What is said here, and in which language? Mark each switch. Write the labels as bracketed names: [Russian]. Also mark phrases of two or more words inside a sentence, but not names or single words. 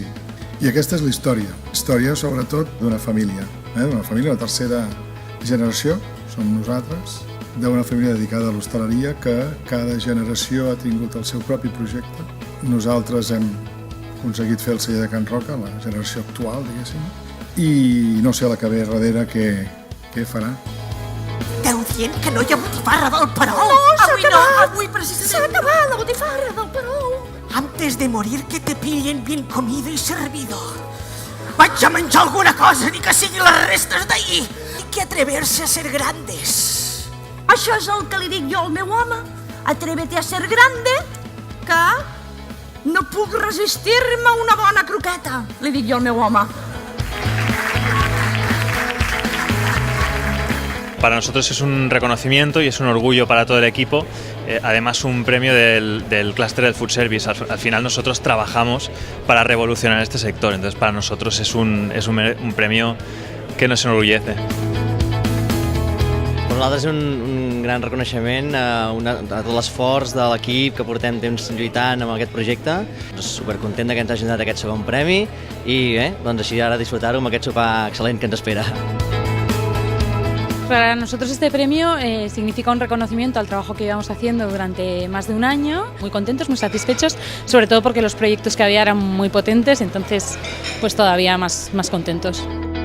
[Catalan] I aquesta és la història sobretot d'una família, una tercera generació, som nosaltres, d'una família dedicada a l'hostaleria que cada generació ha tingut el seu propi projecte. Nosaltres hem aconseguit fer el celler de Can Roca, la generació actual, diguéssim, i no sé la que ve darrere què farà. Esteu dient que no hi ha botifarra del Perol? No, s'ha acabat! Avui precisament... S'ha acabat la botifarra del Perol! [Spanish] Antes de morir que te pillen bien comido y servido. [Catalan] Vaig a menjar alguna cosa, ni que sigui les restes d'ahir. [Spanish] Hay que atreverse a ser grandes. [Catalan] Això és el que li dic jo al meu home. [Spanish] Atrévete a ser grande, [Catalan] que no puc resistir-me a una bona croqueta, li dic jo al meu home. [Spanish] Para nosotros es un reconocimiento y es un orgullo para todo el equipo, además un premio del clúster del [English] food service. [Spanish] Al final nosotros trabajamos para revolucionar este sector, entonces para nosotros es un premio que nos enorgullece. [Catalan] Per nosaltres és un gran reconeixement a tot l'esforç de l'equip que portem temps lluitant amb aquest projecte. Supercontent que ens hagin donat aquest segon premi i doncs així ara disfrutar-ho amb aquest sopar excel·lent que ens espera. [Spanish] Para nosotros este premio significa un reconocimiento al trabajo que llevamos haciendo durante más de un año. Muy contentos, muy satisfechos, sobre todo porque los proyectos que había eran muy potentes, entonces pues todavía más contentos.